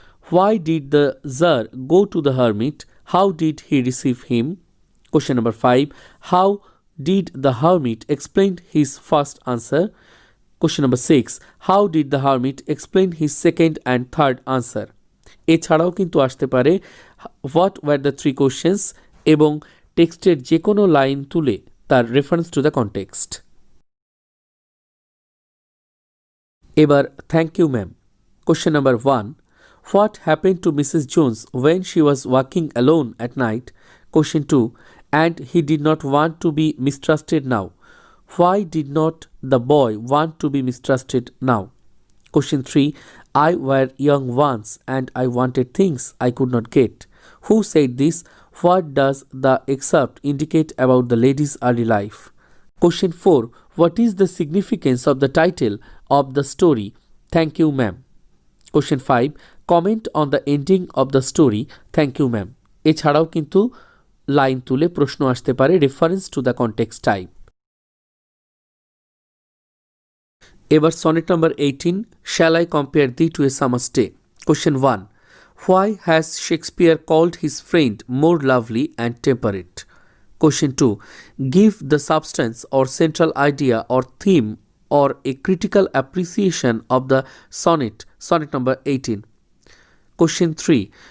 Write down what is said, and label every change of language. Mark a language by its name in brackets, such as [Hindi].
[English] Why did the Tsar go to the hermit? How did he receive him? Question number 5. How did the hermit explain his first answer? Question number 6. How did the hermit explain his second and third answer? [Bangla] এছাড়াও কিন্তু আসতে পারে [English] what were the 3 questions [Bangla] এবং টেক্সটের যে কোনো line তুলে তার রেফারেন্স টু দ্য কনটেক্সট। এবার thank you ma'am. Question number 1. [English] What happened to Mrs. Jones when she was walking alone at night? Question 2. And he did not want to be mistrusted now. Why did not the boy want to be mistrusted now? Question 3. I were young once and I wanted things I could not get. Who said this? What does the excerpt indicate about the lady's early life? Question 4. What is the significance of the title of the story? Thank you, ma'am. Question 5. Comment on the ending of the story. Thank you, ma'am. [Bangla] এছাড়াও কিন্তু line তুলে প্রশ্ন আসতে পারে reference to the context type. এবার sonnet number 18. [English] Shall I compare thee to a summer's day? Question 1. Why has Shakespeare called his friend more lovely and temperate? Question 2. Give the substance or central idea or theme or a critical appreciation of the sonnet number 18. Question 3.